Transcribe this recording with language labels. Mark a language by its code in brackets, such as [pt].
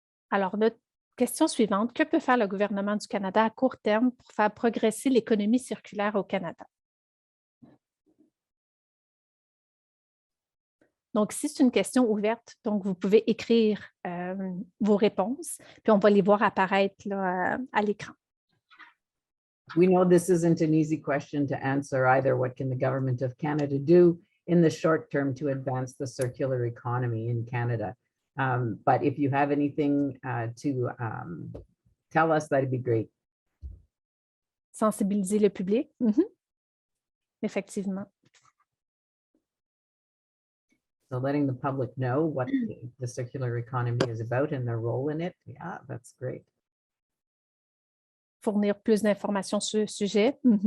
[fr] Alors, notre question suivante: que peut faire le gouvernement du Canada à court terme pour faire progresser l'économie circulaire au Canada? Donc, ici, c'est une question ouverte, donc vous pouvez écrire vos réponses, puis on va les voir apparaître là, à l'écran. [en] We know this isn't an easy question to answer either. What can the government of Canada do in the short term to advance the circular economy in Canada? But if you have anything to tell us, that'd be great. [fr] Sensibiliser le public. Effectivement. [en] So letting the public know what the circular economy is about and their role in it. Yeah, that's great. [fr] Fournir plus d'informations sur le sujet.